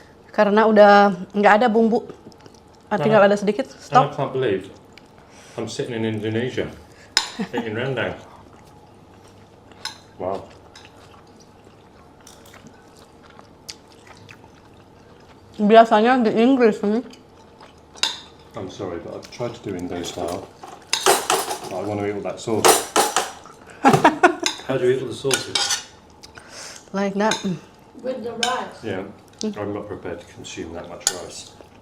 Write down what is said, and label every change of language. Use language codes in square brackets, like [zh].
[id] Karena udah nggak ada bumbu. Tinggal ada sedikit. [en] And I Stop. can't believe I'm sitting in Indonesia eating rendang. Wow. [id] Biasanya di Inggris nih. [en] I'm sorry, but I've tried to do Indo style. But I want to eat all that sauce. How do you eat all the sauces? Like that. With the rice. Yeah, I'm not prepared to consume that much rice.